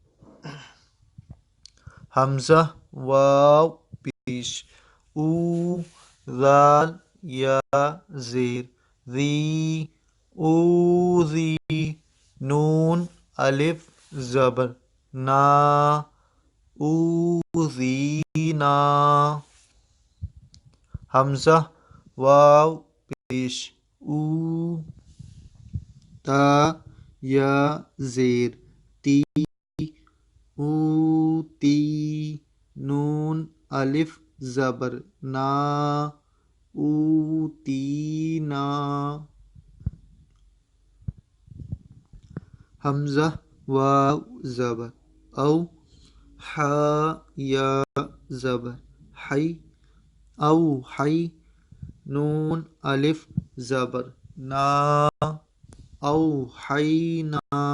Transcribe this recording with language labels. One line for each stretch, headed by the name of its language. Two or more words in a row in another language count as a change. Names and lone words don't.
Urdu: حمزہ واو پیش او، ذال یا زیر ذی، اوذی، نون الف زبر نا، اوذینا، حمزہ واو پیش او، تا یا زیر تی، اوتی، نون الف زبر نا، اوتینا، حمزہ واو زبر او، حا یا زبر حی، او حی، نون الف زبر نا، او حینا،